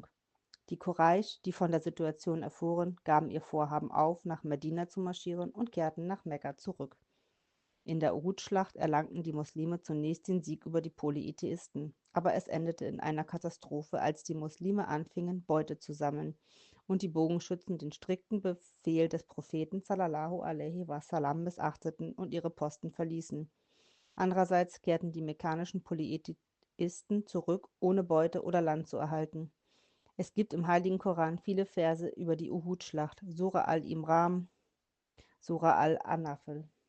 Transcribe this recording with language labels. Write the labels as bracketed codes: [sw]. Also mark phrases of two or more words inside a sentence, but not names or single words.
[de] Die Quraisch, die von der Situation erfuhren, gaben ihr Vorhaben auf, nach Medina zu marschieren und kehrten nach Mekka zurück. In der Uhud-Schlacht erlangten die Muslime zunächst den Sieg über die Polytheisten, aber es endete in einer Katastrophe, als die Muslime anfingen, Beute zu sammeln und die Bogenschützen den strikten Befehl des Propheten [ar] صلى الله عليه وسلم [de] missachteten und ihre Posten verließen. Andererseits kehrten die mekkanischen Polytheisten zurück, ohne Beute oder Land zu erhalten. Es gibt im Heiligen Koran viele Verse über die Uhud-Schlacht, Sura al-Imran, Sura al-Anfal.